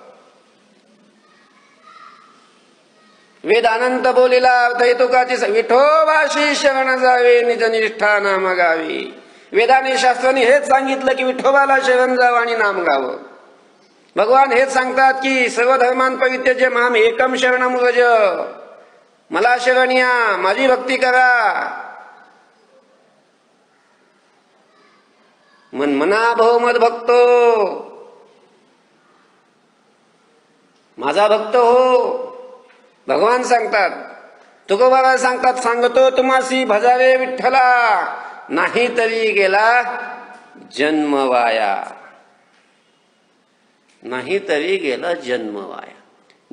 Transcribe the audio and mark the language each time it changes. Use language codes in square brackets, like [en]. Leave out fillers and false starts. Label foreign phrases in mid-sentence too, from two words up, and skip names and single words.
[mr] वेद अनंत बोलिला अर्थ तुकाची विठोबाशी शरण जावे, निज निष्ठा नाम गावी. वेदाने शास्त्राने हेच सांगितलं की विठोबाला शरण जावं आणि नाम गावं. भगवान हेच सांगतात की [sa] सर्व धर्मान परित्यज्य माम एकम शरणम व्रज. [mr] मला शरण या, माझी भक्ती करा. [sa] मना भव मद भक्तो, [mr] माझा भक्त हो. भगवान सांगतात, तुकोबाबा सांगतात, सांगतो तुम्हासी भजावे विठ्ठला, नाही तरी गेला जन्म वाया. नाही तरी गेला जन्म वाया.